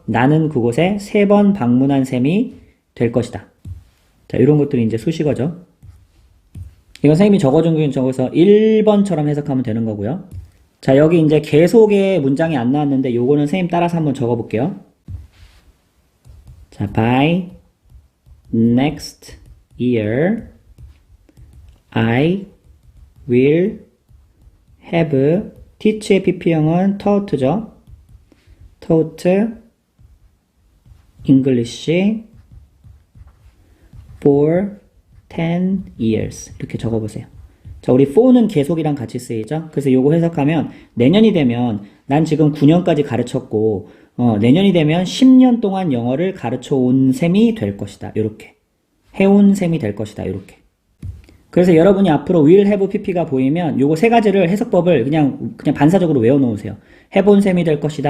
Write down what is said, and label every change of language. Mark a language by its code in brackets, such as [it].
[ko] 나는 그곳에 3번 방문한 셈이 될 것이다. 자, 이런 것들이 이제 수식어죠. 이건 선생님이 적어준 게 적어서 1번처럼 해석하면 되는 거고요. 자, 여기 이제 계속의 문장이 안 나왔는데 요거는 선생님 따라서 한번 적어볼게요. [en] 자, by next year, I will have, [ko] teach의 pp형은 taught죠. [en] taught English for 10 years. [ko] 이렇게 적어보세요. 자, 우리 for는 계속이랑 같이 쓰이죠? 그래서 요거 해석하면 내년이 되면 난 지금 9년까지 가르쳤고 내년이 되면 10년 동안 영어를 가르쳐 온 셈이 될 것이다. 요렇게. 해온 셈이 될 것이다. 요렇게. 그래서 여러분이 앞으로 will have pp가 보이면 요거 세 가지를 해석법을 그냥 반사적으로 외워 놓으세요. 해본 셈이 될 것이다.